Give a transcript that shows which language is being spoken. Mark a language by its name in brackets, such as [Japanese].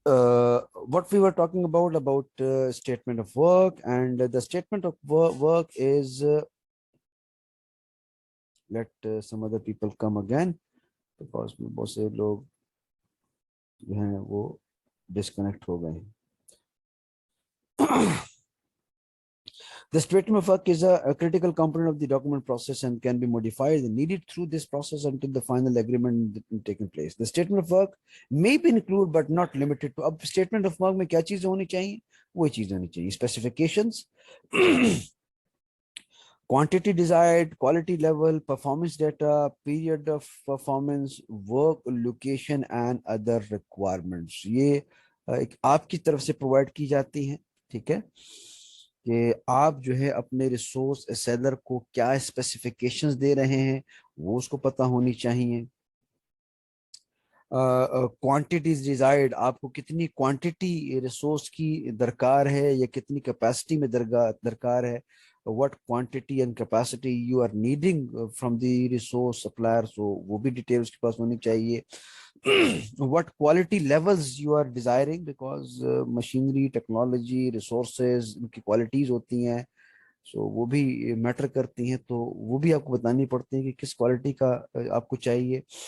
[English] What we were talking about statement of work, and the statement of work is let some other people come again because [Urdu] بہت سے لوگ جو ہیں وہ disconnect ہو گئے ہیں. [English] The statement of work is a critical component of the document process and can be modified and needed through this process until the final agreement taking place. The statement of work may be included but not limited to. [Urdu] اب statement of work میں کیا چیزیں ہونی چاہیے؟ وہی چیز ہونی چاہیے. [English] Specifications, quantity desired, quality level, performance data, period of performance, work location and other requirements. [Urdu] یہ آپ کی طرف سے پرووائڈ کی جاتی ہیں. ٹھیک ہے کہ آپ جو ہے اپنے ریسورس سیلر کو کیا اسپیسیفیکیشنز دے رہے ہیں وہ اس کو پتہ ہونی چاہیے. کوانٹیٹیز ڈیزائرڈ، آپ کو کتنی کوانٹیٹی ریسورس کی درکار ہے یا کتنی کیپیسٹی میں درکار ہے. [English] what quantity and capacity you are needing from the resource supplier, so [Urdu] وہ بھی ڈیٹیل اس کے پاس ہونی چاہیے. [English] what quality levels you are desiring because machinery, technology, resources [Urdu] ان کی کوالٹیز ہوتی ہیں، سو وہ بھی میٹر کرتی ہیں. تو وہ بھی آپ کو بتانی پڑتی ہیں کہ کس کوالٹی کا آپ کو چاہیے.